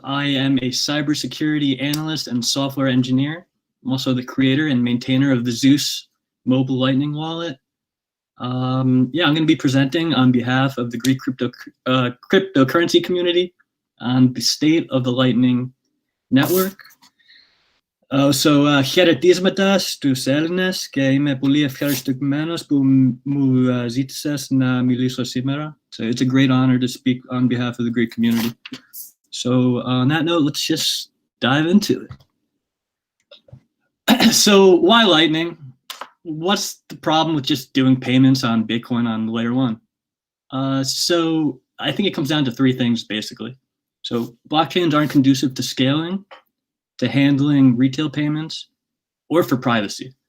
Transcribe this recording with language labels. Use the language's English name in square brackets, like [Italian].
[English] I am a cybersecurity analyst and software engineer. I'm also the creator and maintainer of the Zeus mobile Lightning wallet. Yeah, I'm going to be presenting on behalf of the Greek cryptocurrency community on the state of the Lightning network. [Greek] Χαιρετίσματα στους Έλληνες και είμαι πολύ ευχαριστημένος που μου ζήτησες να μιλήσω σήμερα. [English] So it's a great honor to speak on behalf of the Greek community. So on that note, let's just dive into it. So why Lightning? What's the problem with just doing payments on Bitcoin on layer one? So I think it comes down to three things, basically. So blockchains aren't conducive to scaling, to handling retail payments, or for privacy.